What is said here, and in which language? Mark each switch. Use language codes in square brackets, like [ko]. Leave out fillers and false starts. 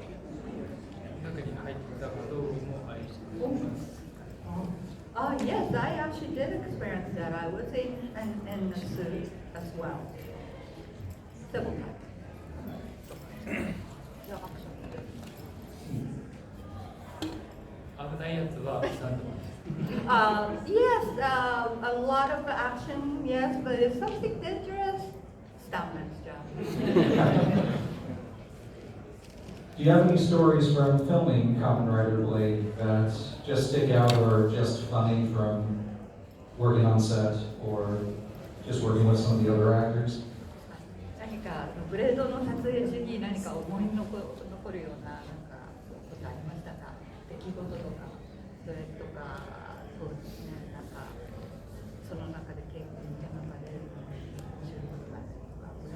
[ja] 中に入ったこともあります。 [en] Yes, I actually did experience that. I was in a suit as well. Several times. Yeah, actually. [ja] 危ないやつはスタントマンです。 [en] Yes, a lot of action, yes, but if something dangerous, stuntman's job. Do you have any stories from filming Kamen Rider Blade that just stick out or just funny from working on set or just working with some of the other actors? [ja] 何かブレードの撮影中に何か思い残るようなことありましたか？出来事とか、それとか、そうですね、なんかその中で経験の中で面白いことがあるとか、